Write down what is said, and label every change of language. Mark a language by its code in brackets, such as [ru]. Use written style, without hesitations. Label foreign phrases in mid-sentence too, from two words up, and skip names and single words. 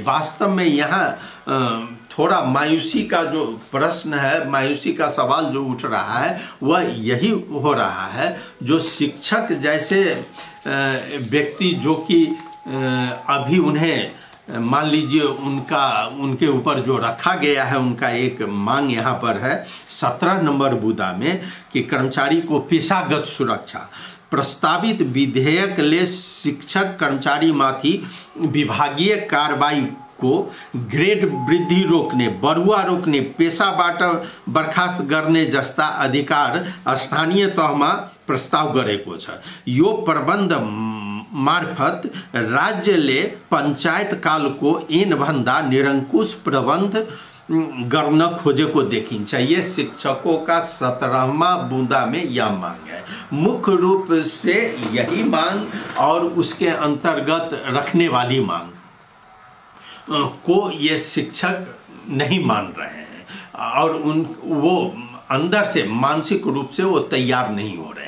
[hi] वास्तव में यहाँ थोड़ा मायूसी का जो प्रश्न है, मायूसी का सवाल जो उठ रहा है वह यही हो रहा है, जो शिक्षक जैसे व्यक्ति जो कि अभी उन्हें मान लीजिए उनके ऊपर जो रखा गया है, उनका एक मांग यहाँ पर है 17 नंबर बुदा में कि कर्मचारी को पेशागत सुरक्षा। [ne] प्रस्तावित विधेयक ले शिक्षक कर्मचारी माथी विभागीय कार्रवाई को ग्रेड वृद्धि रोकने, बरुआ रोकने, पेशाबाट बर्खास्त गर्ने जस्ता अधिकार स्थानीय तहमा प्रस्ताव गरेको छ। यो प्रबन्ध मार्फत राज्यले पञ्चायत कालको ऐनभन्दा निरंकुश प्रबन्ध गर्न खोजेको देखिन्छ। [hi] ये शिक्षकों का 17वां बुंदा में यह मांग है, मुख्य रूप से यही मांग और उसके अंतर्गत रखने वाली मांग को ये शिक्षक नहीं मान रहे हैं और वो अंदर से मानसिक रूप से वो तैयार नहीं हो रहे हैं।